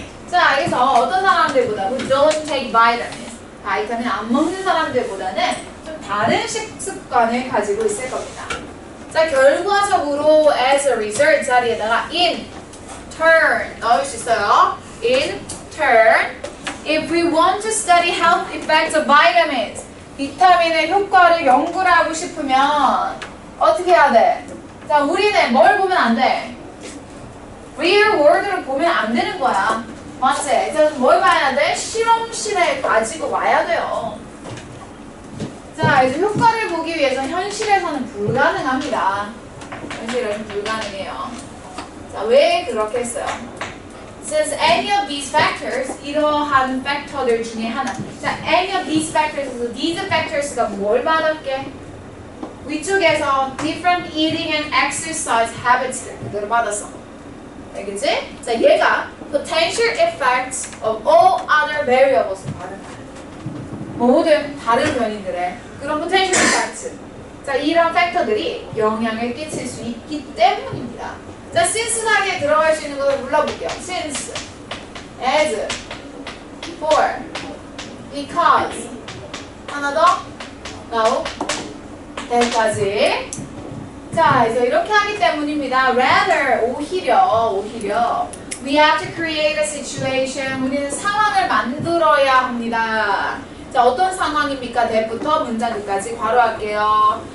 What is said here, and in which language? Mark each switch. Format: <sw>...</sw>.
<ko>자, 그래서 어떤 사람들보다</ko> <en>who don't take vitamins</en> <ko>바이타민 안 먹는 사람들보다는 좀 다른 식습관을 가지고 있을 겁니다. 자, 결과적으로 as a result 자리에다가 in turn 넣을 수 있어요.</ko> <en>in turn if we want to study health effects of vitamins</en> <ko>비타민의 효과를 연구를 하고 싶으면 어떻게 해야 돼? 자, 우리는 뭘 보면 안 돼? real world를 보면 안 되는 거야. 맞지? 그래서 뭘 봐야 돼? 실험실에 가지고 와야 돼요. 자, 이제 효과를 보기 위해서 현실에서는 불가능합니다. 현실에서는 불가능해요. 자, 왜 그렇게 했어요?</ko> <en>Since any of these factors,</en> <ko>이러한 팩터들 중에 하나.</ko> <en>자, any of these factors, these factors가</en> <ko>뭘 받았게? 위쪽에서</ko> <en>different eating and exercise habits를</en> <ko>그대로 받았어. 알겠지?</ko> <en>자, 얘가 potential effects of all other variables</en> <ko>받은 거야. 모든 다른 변이들의 그런</ko> <en>potential effects.</en> <ko>자, 이런 팩터들이 영향을 끼칠 수 있기 때문입니다. 자, since 사이에 들어갈 수 있는 것을 불러볼게요.</ko> <en>since, as, for, because.</en> <ko>하나 더.</ko> <en>now.</en> <ko>여기까지. 자, 그래서 이렇게 하기 때문입니다.</ko> <en>rather, 오히려 we have to create a situation.</en> <ko>우리는 상황을 만들어야 합니다. 자, 어떤 상황입니까? that부터 문장 끝까지 괄호할게요.</ko>